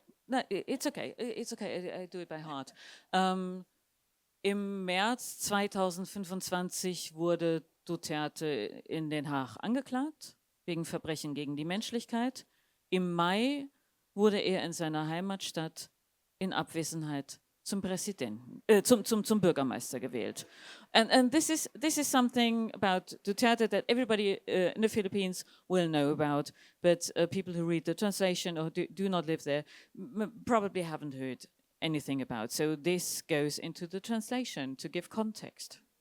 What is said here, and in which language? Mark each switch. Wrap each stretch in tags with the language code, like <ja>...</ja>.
<en>No, it's okay, I do it by heart.</en> <de>Im März 2025 wurde Duterte in Den Haag angeklagt, wegen Verbrechen gegen die Menschlichkeit. Im Mai wurde er in seiner Heimatstadt in Abwesenheit zum Präsidenten, zum Bürgermeister gewählt.</de> <en>And this is something about Duterte that everybody in the Philippines will know about, but people who read the translation or do not live there probably haven't heard anything about. So this goes into the translation to give context.</en>